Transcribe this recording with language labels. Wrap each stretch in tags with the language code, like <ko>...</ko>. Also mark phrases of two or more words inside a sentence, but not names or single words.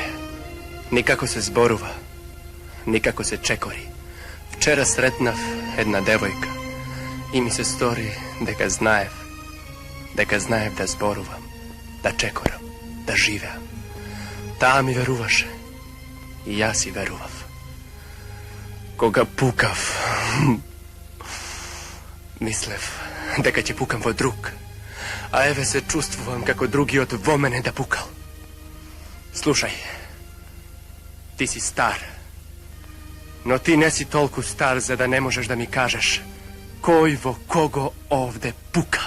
<mk>Никако се зборува. Никако се чекори. Вчера сретнав една девојка и ми се стори дека знаев да зборувам, да чекорам, да живеам. Таа ми веруваше И ја си веровав. Кога пукав. Мислев, дека ќе pukam во друг. A еве се чувствувам како другиот во мене да пукал. Слушај, ти си стар. Но ти не си толку стар за да не можеш да ми кажеш кој во кого овде пука.</mk>